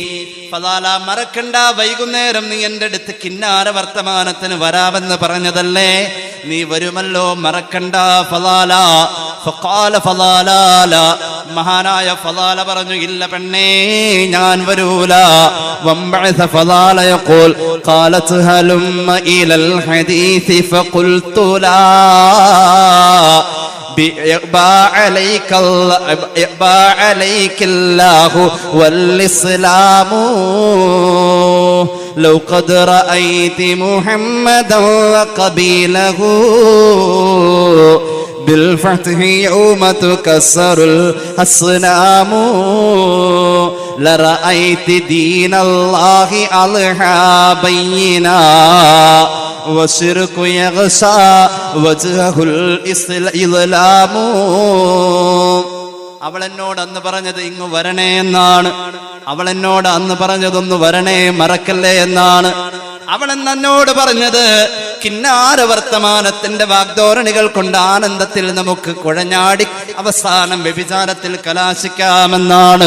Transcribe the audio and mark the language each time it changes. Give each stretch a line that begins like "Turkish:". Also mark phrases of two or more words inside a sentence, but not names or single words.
Malayalam: ഫളാല, മറക്കണ്ട, വൈകുന്നേരം നീ എൻ്റെ അടുത്ത് കിന്നാര വർത്തമാനത്തിന് വരാമെന്ന് പറഞ്ഞതല്ലേ, നീ വരുമല്ലോ, മറക്കണ്ട. ഫളാല ഫഖാല ഫളാല, മഹാനായ ഫളാല പറഞ്ഞു, ഇല്ല പെണ്ണേ, ഞാൻ വരൂല.
Arabic: وانبعث فضالة يقول قالت هلم إلى الحديث فقلت لا يأبى عليك الله والإسلام لو قد رأيت محمدا وقبيله بالفتح يوم تكسر الأصنام لرأيت دين الله أضحى بينا وشرك يغشى وجهه الإسلام.
Malayalam: അവൾ എന്നോട് അന്ന് പറഞ്ഞത് ഇങ്ങ് വരണേ എന്നാണ്. അവൾ എന്നോട് അന്ന് പറഞ്ഞതൊന്ന് വരണേ, മറക്കല്ലേ എന്നാണ്. അവൾ എന്നോട് പറഞ്ഞത് കിന്നാര വർത്തമാനത്തിന്റെ വാഗ്ദോരണികൾ കൊണ്ട് ആനന്ദത്തിൽ നമുക്ക് കുഴഞ്ഞാടി അവസാനം വ്യഭിചാരത്തിൽ കലാശിക്കാമെന്നാണ്.